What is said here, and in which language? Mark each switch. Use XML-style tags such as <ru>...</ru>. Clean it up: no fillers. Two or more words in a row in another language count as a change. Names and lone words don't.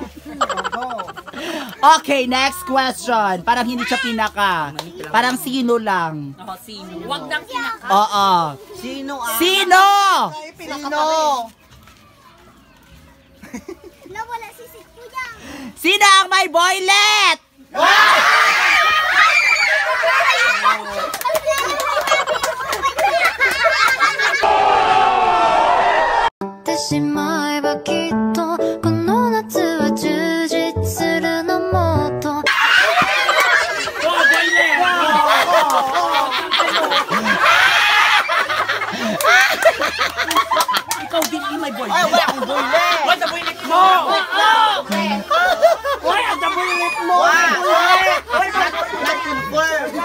<en>Okay, next question.</en> <tl>Parang hindi siya pinaka. Parang sino lang. Oh, sino? Huwag nang pinaka. Oo. Sino ah? Sino? Sino? Nawala si kuya. Sino ang may boylet?</tl> <ja>しまえばきっとこの夏は充実するのもっと</ja> <tl>Ikaw din yung may boy. Ay, wala akong boylet. Wala sa boylet mo! Wala sa boylet mo!</tl> <en>Not-confirm.</en>